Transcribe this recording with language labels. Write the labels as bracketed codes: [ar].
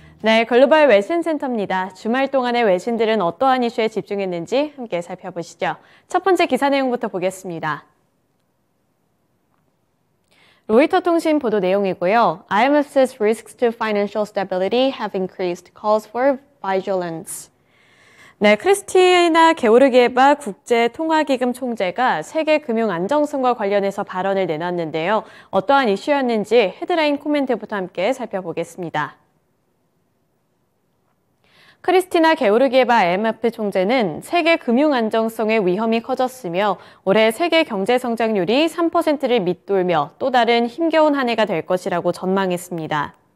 [ko] 네, 글로벌 외신 센터입니다. 주말 동안의 외신들은 어떠한 이슈에 집중했는지 함께 살펴보시죠. 첫 번째 기사 내용부터 보겠습니다. 로이터 통신 보도 내용이고요. [en] IMF says risks to financial stability have increased, calls for vigilance. [ko] 네, 크리스티나 게오르기에바 국제통화기금 총재가 세계 금융 안정성과 관련해서 발언을 내놨는데요. 어떠한 이슈였는지 헤드라인 코멘트부터 함께 살펴보겠습니다. 크리스티나 게오르기에바 IMF 총재는 세계 금융 안정성의 위험이 커졌으며 올해 세계 경제 성장률이 3%를 밑돌며 또 다른 힘겨운 한 해가 될 것이라고 전망했습니다.